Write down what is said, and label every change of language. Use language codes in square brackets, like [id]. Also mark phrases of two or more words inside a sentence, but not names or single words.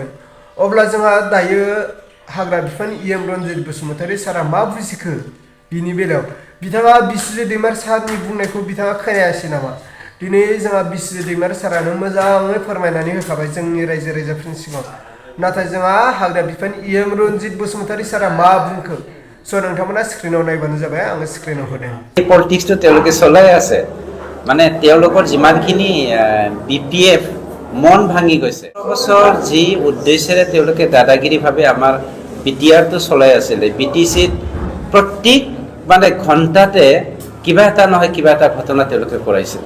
[brx] अब्ला जोंहा दायो हाग्रा बिफान EM रन्जित बसुमतारी सारा मा बुजिखो बिनि बेलायाव बिथाङा बिस्वजित दैमारि सारनि बुंनायखौ बिथाङा खोनायासै नामा? दिनै जोंहा बिस्वजित दैमारि सारानो मोजाङै फोरमायनानै होखाबाय जोंनि रायजो राजाफोरनि सिगाङाव। नाथाय जोंहा हाग्रा बिफान EM रन्जित बसुमतारी सारा मा बुंखो नोंथांमोना स्क्रिनाव नायबानो जाबाय आङो स्क्रिनाव होदों। [as] पलिटिक्सটো তেওঁলোকে চলাই আছে মানে তেওঁলোকৰ যিমানখিনি BPF মন ভাঙি গৈছে বছৰ যি উদ্দেশ্যেৰে তেওঁলোকে দাদাগিৰিভাৱে আমাৰ বিটিআৰটো চলাই আছিলে BTCত প্ৰত্যেক মানে ঘণ্টাতে কিবা এটা নহয় কিবা এটা ঘটনা তেওঁলোকে কৰাইছিলে।